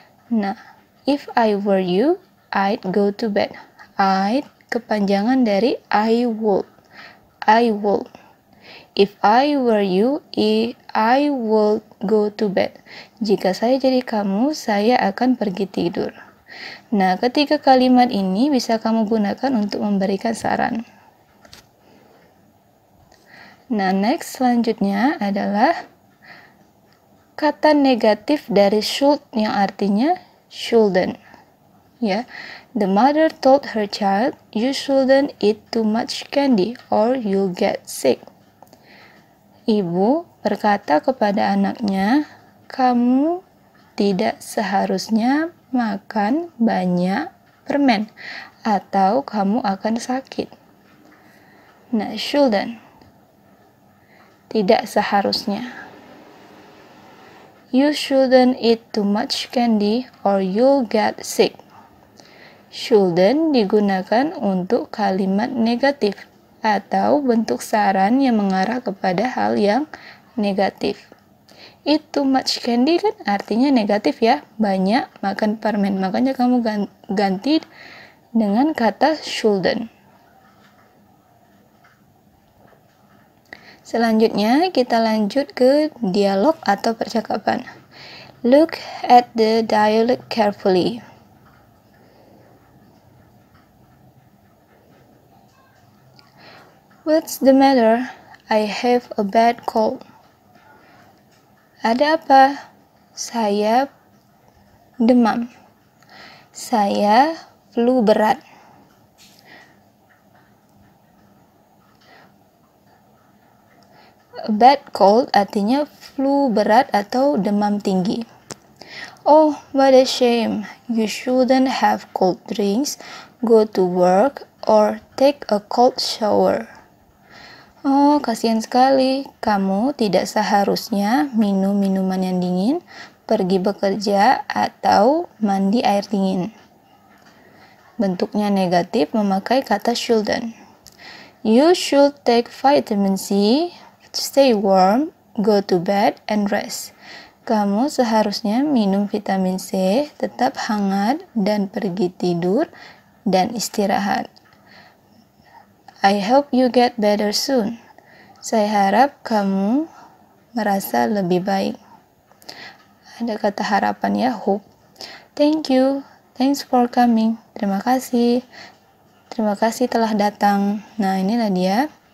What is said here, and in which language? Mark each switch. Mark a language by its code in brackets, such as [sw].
[en] Nah, if I were you, I'd go to bed. I'd [id] kepanjangan dari [en] I would. I would. If I were you, I would go to bed. [id] Jika saya jadi kamu, saya akan pergi tidur. Nah, ketiga kalimat ini bisa kamu gunakan untuk memberikan saran. Nah, next selanjutnya adalah kata negatif dari should yang artinya shouldn't. Ya. [en] The mother told her child, you shouldn't eat too much candy or you'll get sick. [id] Ibu berkata kepada anaknya, kamu tidak seharusnya makan banyak permen atau kamu akan sakit. Nah, shouldn't. Tidak seharusnya. [en] You shouldn't eat too much candy or you'll get sick. [id] Shouldn't digunakan untuk kalimat negatif atau bentuk saran yang mengarah kepada hal yang negatif. [en] Eat too much candy [id] kan artinya negatif ya, banyak makan permen. Makanya kamu ganti dengan kata shouldn't. Selanjutnya kita lanjut ke dialog atau percakapan. [en] Look at the dialogue carefully. What's the matter? I have a bad cold. [id] Ada apa? Saya demam. Saya flu berat. A bad cold artinya flu berat atau demam tinggi. [en] Oh, what a shame. You shouldn't have cold drinks, go to work, or take a cold shower. [id] Oh, kasihan sekali. Kamu tidak seharusnya minum minuman yang dingin, pergi bekerja, atau mandi air dingin. Bentuknya negatif memakai kata shouldn't. [en] You should take vitamin C, stay warm, go to bed, and rest. [id] Kamu seharusnya minum vitamin C, tetap hangat, dan pergi tidur dan istirahat. [en] I hope you get better soon. [id] Saya harap kamu merasa lebih baik. Ada kata harapan ya, hope. [en] Thank you. Thanks for coming. [id] Terima kasih. Terima kasih telah datang. Nah, inilah dia.